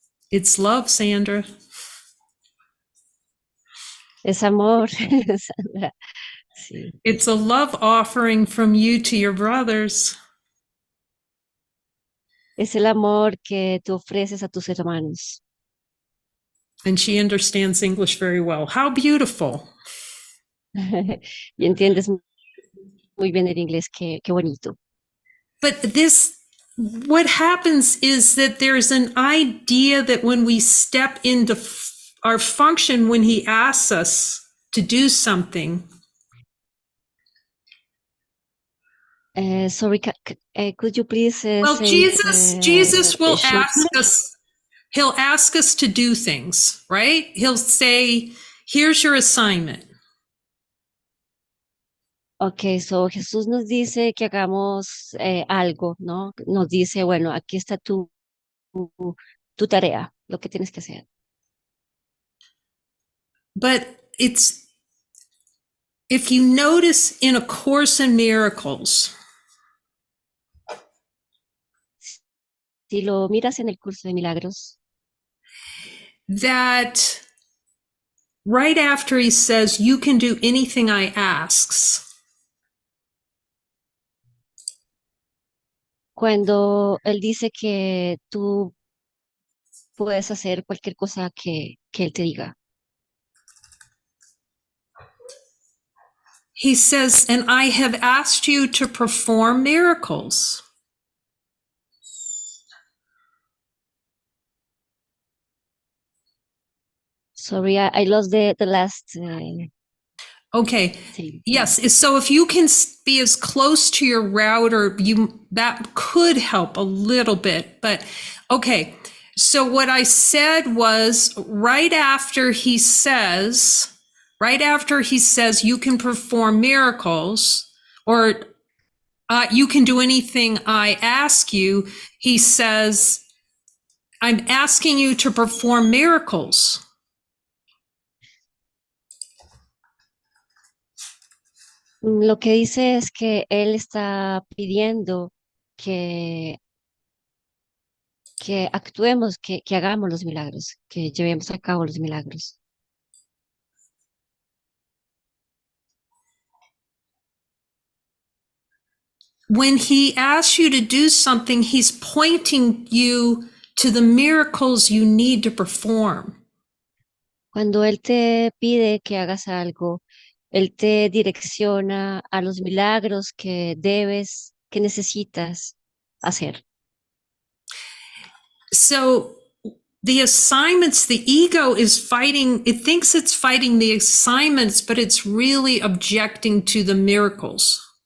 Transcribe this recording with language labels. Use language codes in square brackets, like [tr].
[en] It's love, Sandra. [es] Es amor, Sandra. Sí. [en] It's a love offering from you to your brothers. [es] Es el amor que tú ofreces a tus hermanos. [en] And she understands English very well. How beautiful. [es] Y entiendes muy bien el inglés, qué bonito. [en] But what happens is that there's an idea that when we step into our function, when he asks us to do something. Sorry, could you please well, say Jesus will shortly? ask us, he'll ask us to do things, right? He'll say, here's your assignment. [es] Okay, so Jesús nos dice que hagamos algo, ¿no? Nos dice, bueno, aquí está tu tarea, lo que tienes que hacer. [en] but it's, if you notice in A Course in Miracles, [es] Si lo miras en el curso de milagros, [en] that right after he says, you can do anything I asks, [es] cuando él dice que tú puedes hacer cualquier cosa que él te diga. [en] he says, and I have asked you to perform miracles. Sorry, I lost the last Okay. thing. Yes. So if you can be as close to your router, that could help a little bit. But okay. So what I said was right after he says, you can perform miracles, or you can do anything I ask you. He says, I'm asking you to perform miracles. [es] Lo que dice es que él está pidiendo que, que actuemos, que hagamos los milagros, que llevemos a cabo los milagros. [en] When he asks you to do something, he's pointing you to the miracles you need to perform. [es] Cuando él te pide que hagas algo, él te direcciona a los milagros que debes, que necesitas hacer. [en] So the assignments, the ego is fighting, it thinks it's fighting the assignments, but it's really objecting to the miracles.